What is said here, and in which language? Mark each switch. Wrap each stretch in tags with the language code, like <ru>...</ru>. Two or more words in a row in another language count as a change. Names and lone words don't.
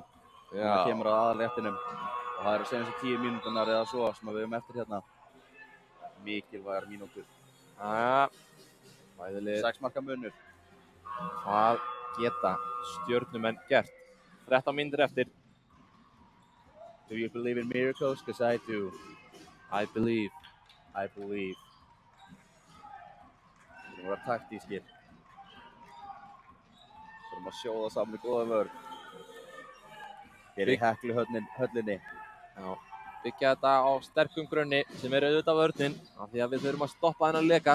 <is>Já. Það kemur að aðalréttinum og það eru senustu 10 mínúturnar eða svo sem við höfum eftir hérna. Mikilvægar mínútur. Jæja, bæðilið. 6 marka munur. Hvað geta Stjörnumenn gert? 13 mínútur eftir.</is> <en>Do you believe in miracles? Because I do. I believe. I believe.</en> <is>Við erum að vera taktískir. Við erum að sjóða saman í góða vörn. Hér í Heklu höllinni. Já, byggja þetta á sterkum grunni sem er auðvitað vörnin af því að við þurfum að stoppa þennan leka.</is>